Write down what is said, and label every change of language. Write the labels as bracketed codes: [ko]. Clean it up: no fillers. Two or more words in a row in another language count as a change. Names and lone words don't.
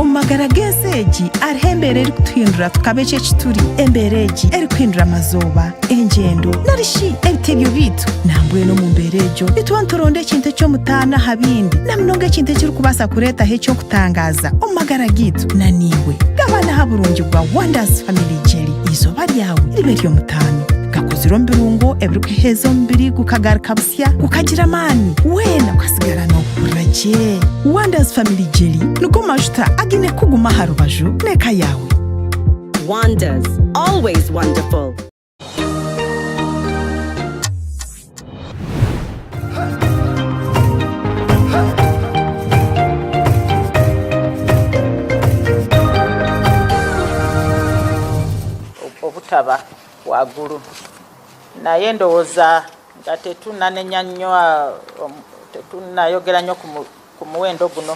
[nyn] amagara g'ensi ariho embeera erikutuhindura tukaba eki ekituri, embeera egi erikuhindura amazoba, engyendo narishi ebitebyo bitu nambwenu mu mbeera egyo nituba nituronda ekintu eky'omutaana aha bindi na munonga ekintu ekirikubaasa kureetaho eky'okutangaza omu magara gitu na niiwe gabanaho burungi bwa Wonders Family Jelly izooba ryawe ribe ry'omutaano gakozirwe omu birungo ebirikuheeza omubiri gukagaruka busya gukagira amaani weena ukasigara n'okuhurira gye. Wonders Family Jelly nigo majuta agine kuguma aha rubaju n'eka yawe. [en] Wonders, always wonderful. [lg] Obutaba waggulu naye ndowooza nga tetunnayogera nnyo ku muwendo guno.